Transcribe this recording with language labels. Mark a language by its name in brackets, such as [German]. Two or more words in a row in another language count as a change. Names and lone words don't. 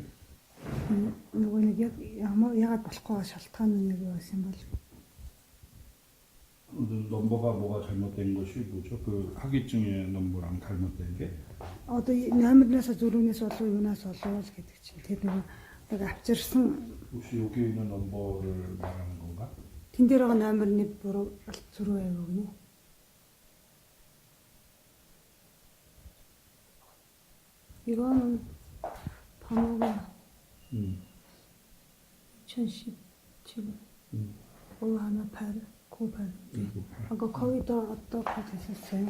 [Mongolian] нөгөө нэг ягаад болохгүй шалтгаан нь юу байсан бол [Korean] 넘버가 뭐가 잘못된 것이 뭐죠? 그 학위증의 넘버랑 잘못된 게 [Mongolian] одоо номернаас зөрүүнээс болов юунаас болов гэдэг чинь тэр нэг авчирсан [Korean] 혹시 여기 있는 넘버를 말하는 건가? [Mongolian] тэн дээр байгаа номерны буруу зөрүү байв гэнэ. [Korean] 이거는 번호가 2017 518 98. 아까 거기도 어떻게 됐었어요?